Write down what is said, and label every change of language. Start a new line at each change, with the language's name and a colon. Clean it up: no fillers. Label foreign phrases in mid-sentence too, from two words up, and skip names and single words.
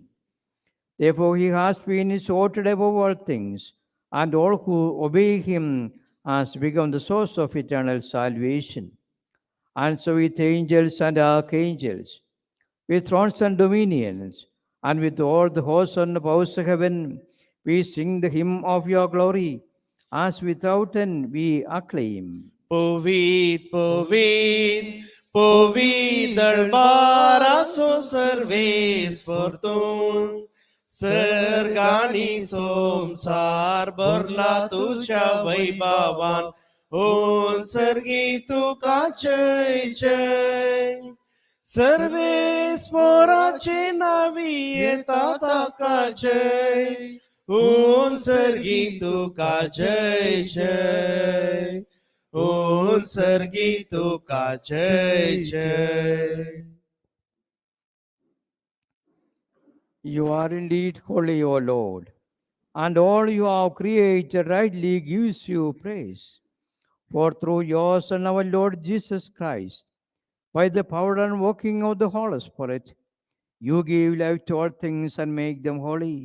English: Therefore He has been exalted above all things, and all who obey Him has become the source of eternal salvation. And so with angels and archangels, with thrones and dominions, and with all the hosts and the powers of heaven, we sing the hymn of your glory, as without end we acclaim.
Konkani: Povit, povit, povit darbaraso सर्वेस परतून सर्गानी संसार भरला तुझ्या वैभवान ओन सर्गी तुका जय जय सर्वेस मोराचे नावी येतात ताका जय ओन सर्गी तुका जय जय ओन सर्गी तुका जय जय
English: You are indeed holy, O Lord, and all you have created rightly gives you praise. For through your Son, our Lord Jesus Christ, by the power and working of the Holy Spirit, you give life to all things and make them holy.